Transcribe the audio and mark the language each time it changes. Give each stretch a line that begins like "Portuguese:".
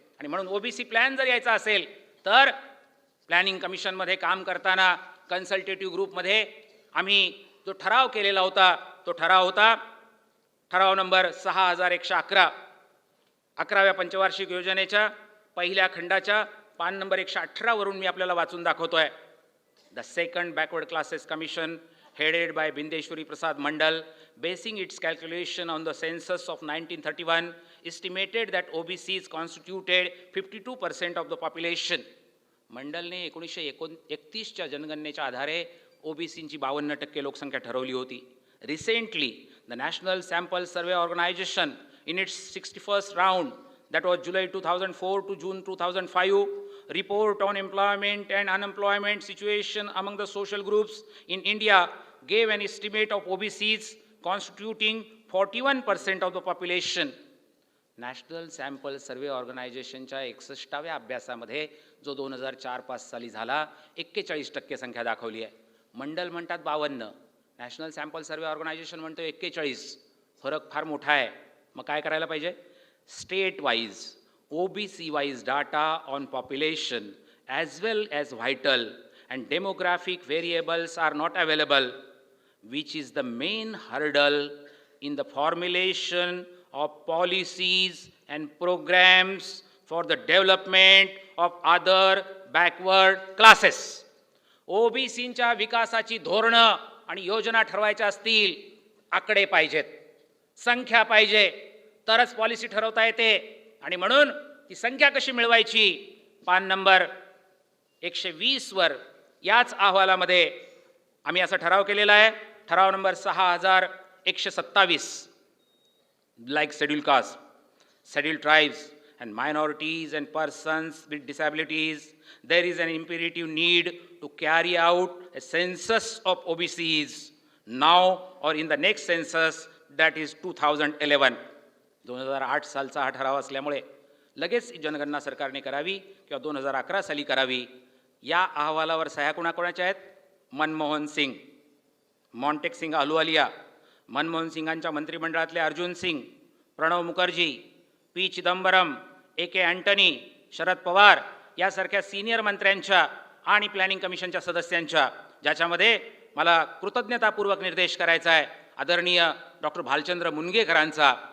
Marathi: आणि म्हणून OBC plan जर यायचा असेल तर प्लॅनिंग कमिशनमध्ये काम करताना कन्सल्टेटिव्ह ग्रुपमध्ये आम्ही जो ठराव केलेला होता तो ठराव होता ठराव नंबर 6111, 11व्या पंचवार्षिक योजनेच्या पहिल्या खंडाच्या पान नंबर 118 वरून मी आपल्याला वाचून दाखवतोय.
English: The second backward classes commission headed by Bindeshwari Prasad Mandal, basing its calculation on the census of 1931, estimated that OBCs constituted 52% of the population.
Marathi: मंडलने 1931च्या जनगणनेच्या आधारे ओबीसींची 52% लोकसंख्या ठरवली होती.
English: Recently, the National Sample Survey Organization, in its 61st round, that was July 2004 to June 2005, report on employment and unemployment situation among the social groups in India gave an estimate of OBCs constituting 41% of the population.
Marathi: National sample सर्वे ऑर्गनायझेशनच्या 61व्या अभ्यासामध्ये जो 2004-5 साली झाला 41% संख्या दाखवली आहे. मंडल म्हणतात 52, national sample सर्वे organisation म्हणतो 41. फरक फार मोठा आहे. मग काय करायला पाहिजे?
English: State wise OBC wise data on population as well as vital and demographic variables are not available, which is the main hurdle in the formulation of policies and programs for the development of other backward classes.
Marathi: ओबीसींच्या विकासाची धोरणं आणि योजना ठरवायच्या असतील, आकडे पाहिजेत, संख्या पाहिजे, तरच पॉलिसी ठरवता येते. आणि म्हणून ती संख्या कशी मिळवायची? पान नंबर 120 वर याच अहवालामध्ये आम्ही असा ठराव केलेला आहे. ठराव number 6127.
English: Like scheduled caste, scheduled tribes and minorities and persons with disabilities, there is an imperative need to carry out a census of OBCs now or in the next census, that is 2011.
Marathi: 2008 सालचा हा ठराव असल्यामुळे लगेच जनगणना सरकारने करावी किंवा 2011 साली करावी. या अहवालावर सह्या कोणाकोणाच्या आहेत? मनमोहन सिंग, मॉन्टेक सिंग अहलुवालिया, मनमोहन सिंगांच्या मंत्रिमंडळातले Arjun Singh, Pranab Mukherjee, P Chidambaram, AK Antony, Sharad Pawar यासारख्या सिनियर मंत्र्यांच्या आणि प्लॅनिंग कमिशनच्या सदस्यांच्या, ज्याच्यामध्ये मला कृतज्ञतापूर्वक निर्देश करायचा आहे आदरणीय डॉक्टर भालचंद्र मुनगेकरांचा.